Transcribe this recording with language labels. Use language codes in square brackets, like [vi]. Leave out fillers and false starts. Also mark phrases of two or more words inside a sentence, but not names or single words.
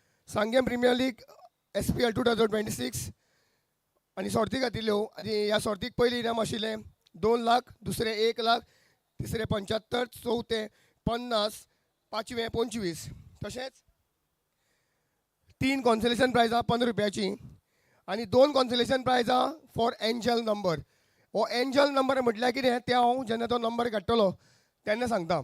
[kok] सांगेम प्रिमियर लीग SPL 2026 आणि सर्ती घातिल्ल्यो आनी ह्या सर्तीक पयलीं इनाम आशिल्लें 2 लाख, दुसरें 1 लाख, तिसरें 75, चवथें 50, पांचवें 25. तशेंच 3 [en] consolation prizes [kok] 15 रुपयाची आनी 2 [en] consolation prizes for angel number. [kok] हो [en] angel number [kok] म्हटल्यार कितें तें हांव जेन्ना तो नंबर काडटलो तेन्ना सांगता.